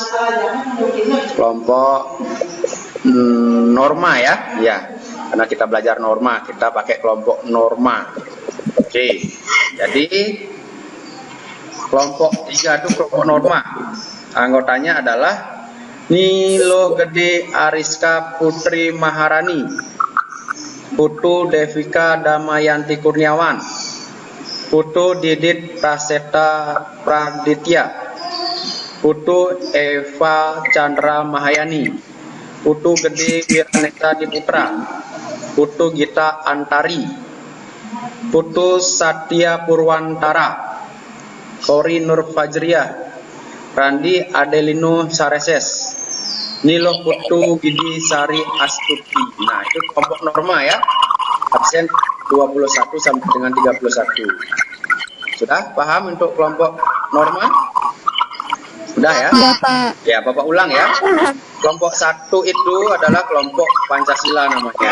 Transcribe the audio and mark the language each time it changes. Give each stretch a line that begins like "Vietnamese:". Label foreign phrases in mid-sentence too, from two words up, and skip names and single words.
Indonesian: Kelompok norma ya, karena kita belajar norma, kita pakai kelompok norma. Oke, jadi kelompok 3 itu kelompok norma. Anggotanya adalah Nilo Gede Ariska Putri Maharani, Putu Devika Damayanti Kurniawan, Putu Didit Praseta Praditya, Putu Eva Chandra Mahayani, Putu Gede Wiraneta Diputra, Putu Gita Antari, Putu Satya Purwantara, Kori Nur Fajriah, Randi Adelino Sareses, Nilo Putu Gidi Sari Astuti. Nah, itu kelompok norma ya. Absen 21 sampai dengan 31. Sudah paham untuk kelompok norma? Sudah ya? Ya, Pak. Ya, Bapak ulang ya. Kelompok 1 itu adalah kelompok Pancasila namanya.